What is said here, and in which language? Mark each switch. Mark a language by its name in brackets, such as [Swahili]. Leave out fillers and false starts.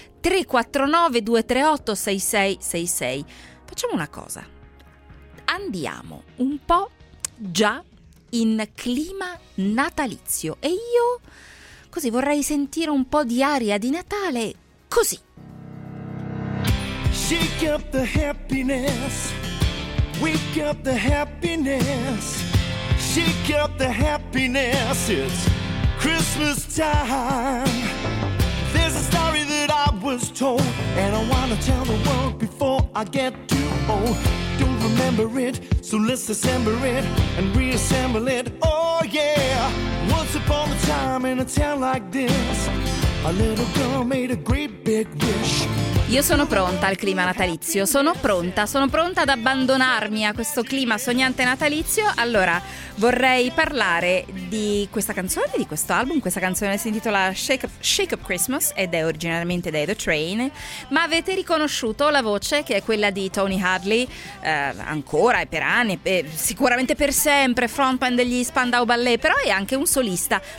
[Italian] 349-238-6666. Facciamo una cosa, andiamo un po' già in clima natalizio e io così vorrei sentire un po' di aria di Natale, così. [English] Shake up the happiness, wake up the happiness, shake up the happiness, it's Christmas time. There's a story that I was told and I wanna tell the world before I get too old. Remember it, so let's assemble it and reassemble it, oh yeah. Once upon a time in a town like this, a little girl made a great big wish. [Italian] Io sono pronta al clima natalizio, sono pronta ad abbandonarmi a questo clima sognante natalizio. Allora, vorrei parlare di questa canzone, di questo album. Questa canzone si intitola Shake Up Christmas ed è originariamente dei The Train, ma avete riconosciuto la voce che è quella di Tony Hadley, ancora e per anni, e sicuramente per sempre, frontman degli Spandau Ballet, però è anche un solista.